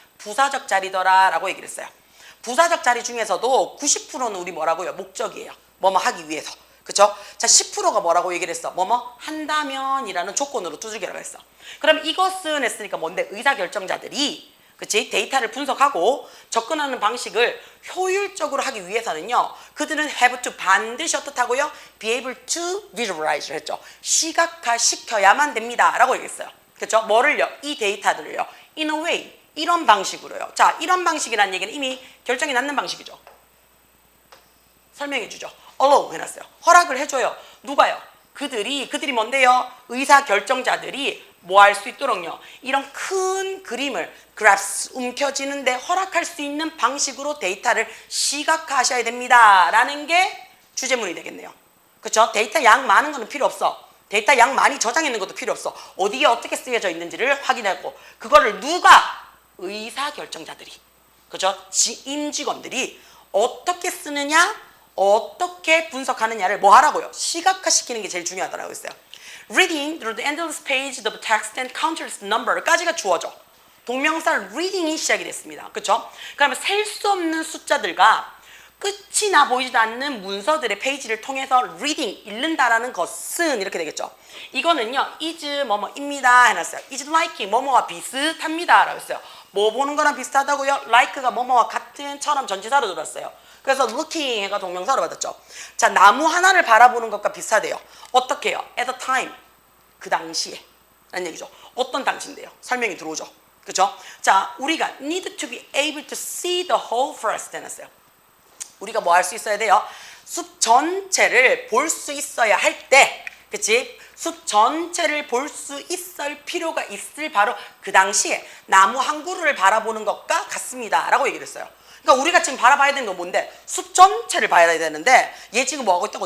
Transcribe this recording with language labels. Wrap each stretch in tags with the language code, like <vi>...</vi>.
<ko>부사적 자리더라 라고 얘기를 했어요. 부사적 자리 중에서도 90%는 우리 뭐라고요? 목적이에요. 뭐뭐 하기 위해서. 그쵸? 자, 10%가 뭐라고 얘기를 했어? 뭐뭐 한다면 이라는 조건으로 두들기라고 했어. 그럼 이것은 했으니까 뭔데? 의사결정자들이 그치? 데이터를 분석하고 접근하는 방식을 효율적으로 하기 위해서는요. 그들은</ko> <en>have to</en> <ko>반드시 어떻다고요?</ko> <en>be able to visualize 했죠.</en> <ko>시각화시켜야만 됩니다. 라고 얘기했어요. 그쵸? 뭐를요? 이 데이터들을요.</ko> <en>in a way.</en> <ko>이런 방식으로요. 자, 이런 방식이라는 얘기는 이미 결정이 났는 방식이죠. 설명해 주죠. allow 해놨어요. 허락을 해줘요. 누가요? 그들이 뭔데요? 의사결정자들이 뭐 할 수 있도록요. 이런 큰 그림을 grasp, 움켜쥐는데 허락할 수 있는 방식으로 데이터를 시각화하셔야 됩니다. 라는 게 주제문이 되겠네요. 그렇죠? 데이터 양 많은 거는 필요 없어. 데이터 양 많이 저장해 있는 것도 필요 없어. 어디에 어떻게 쓰여져 있는지를 확인하고 그거를 누가? 의사결정자들이. 그렇죠? 임직원들이 어떻게 쓰느냐? 어떻게 분석하느냐를 뭐 하라고요? 시각화시키는 게 제일 중요하다고 했어요.</ko> <en>Reading through the endless page of text and countless number까지가</en> <ko>주어져. 동명사 reading이 시작이 됐습니다. 그렇죠? 그러면 셀 수 없는 숫자들과 끝이 나 보이지도 않는 문서들의 페이지를 통해서 reading, 읽는다라는 것은 이렇게 되겠죠. 이거는요, is 뭐뭐입니다 해놨어요.</ko> <en>is like</en> <ko>뭐뭐와 비슷합니다 라고 했어요. 뭐 보는 거랑 비슷하다고요? like가 뭐뭐와 같은처럼 전치사로 들었어요. 그래서 looking 해가 동명사로 받았죠. 자, 나무 하나를 바라보는 것과 비슷하대요. 어떻게 해요?</ko> <en>at a time.</en> <ko>그 당시에. 라는 얘기죠. 어떤 당시인데요? 설명이 들어오죠. 그죠?</ko> <en>자, 우리가 need to be able to see the whole forest</en> <ko>해놨어요. 우리가 뭐 할 수 있어야 돼요? 숲 전체를 볼 수 있어야 할 때, 그치? 숲 전체를 볼 수 있을 필요가 있을 바로 그 당시에 나무 한 그루를 바라보는 것과 같습니다. 라고 얘기를 했어요. 그러니까 우리가 지금 바라봐야 되는 건 뭔데? 숲 전체를 봐야 되는데 얘 지금 뭐 하고 있다고?</ko>